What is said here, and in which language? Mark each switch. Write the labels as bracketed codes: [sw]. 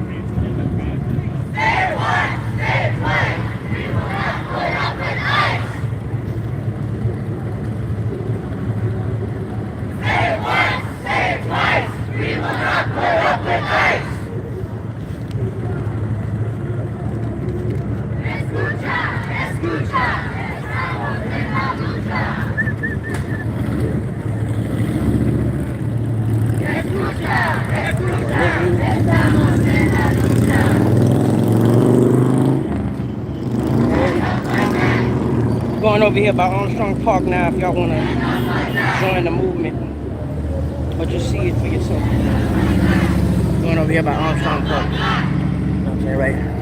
[en] Stay one, stay twice, we will not put up with ICE. Stay once, stay twice, we will not put up with ICE. [es] Escucha, escucha, estamos en la lucha. Escucha, escucha, estamos en la lucha. [en] Going over here by Armstrong Park now if y'all want to join the movement or just see it for yourself. Going over here by Armstrong Park. You know what I'm saying, right?